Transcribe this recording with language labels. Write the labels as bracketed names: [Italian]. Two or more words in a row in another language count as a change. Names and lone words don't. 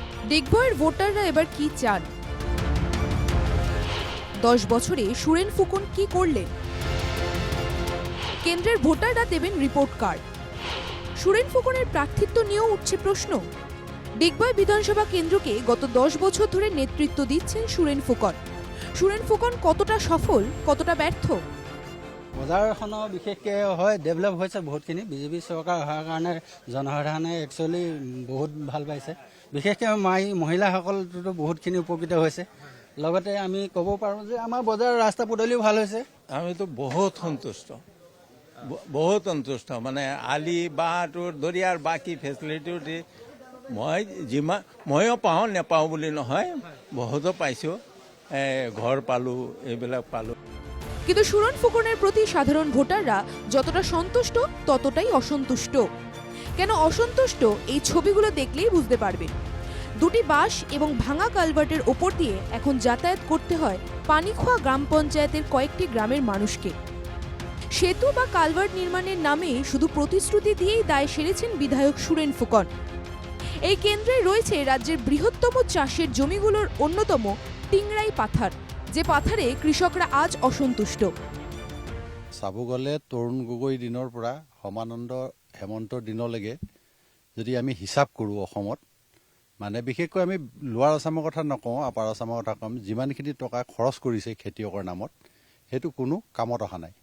[Bangla] ডিগবয়ের ভোটাররা এবার কি চান? 10 বছরে সুরেন ফুকন কি করলেন? কেন্দ্রের ভোটাররা দেবেন রিপোর্ট কার্ড। সুরেন ফুকনের প্রার্থিত্ব নিয়েও উঠছে প্রশ্ন। ডিগবয় বিধানসভা কেন্দ্রকে গত 10 বছর ধরে নেতৃত্ব দিচ্ছেন সুরেন ফুকন। সুরেন ফুকন কতটা সফল, কতটা ব্যর্থ? [Assamese] বজাৰখন বিশেষকৈ হয় ডেভেলপ হৈছে বহুতখিনি। বিজেপি চৰকাৰ অহাৰ কাৰণে জনসাধাৰণে একচুৱেলি বহুত ভাল পাইছে। বিশেষকৈ মহিলাসকলতো বহুতখিনি উপকৃত হৈছে। লগতে আমি ক'ব পাৰোঁ যে আমাৰ বজাৰৰ ৰাস্তা পদূলিও ভাল হৈছে। আমিতো বহুত সন্তুষ্ট মানে আলি বাঁহটোৰ ধৰি আৰু বাকী ফেচিলিটিও দি ময়ো পাওঁ, নেপাওঁ বুলি নহয়, বহুতো পাইছোঁ। ঘৰ পালোঁ, এইবিলাক পালোঁ। [Bangla] কিন্তু সুরেন ফুকনের প্রতি সাধারণ ভোটাররা যতটা সন্তুষ্ট ততটাই অসন্তুষ্ট। কেন অসন্তুষ্ট এই ছবিগুলো দেখলেই বুঝতে পারবেন। দুটি বাস এবং ভাঙা কালভার্টের ওপর দিয়ে এখন যাতায়াত করতে হয় পানিখোয়া গ্রাম পঞ্চায়েতের কয়েকটি গ্রামের মানুষকে। সেতু বা কালভার্ট নির্মাণের নামে শুধু প্রতিশ্রুতি দিয়েই দায় সেরেছেন বিধায়ক সুরেন ফুকন। এই কেন্দ্রে রয়েছে ৰাজ্যের বৃহত্তম চাষের জমিগুলোর অন্যতম টিংরাই পাথার, যে পাথারে কৃষকরা আজ অসন্তুষ্ট। [Assamese] চাব গ'লে তৰুণ গগৈ দিনৰ পৰা সমানন্দ হেমন্তৰ দিনলৈকে যদি আমি হিচাপ কৰোঁ অসমত, মানে বিশেষকৈ আমি লোৱাৰ আছামৰ কথা নকওঁ, আপাৰ আছামৰ কথা কম, যিমানখিনি টকা খৰচ কৰিছে খেতিয়কৰ নামত সেইটো কোনো কামত অহা নাই।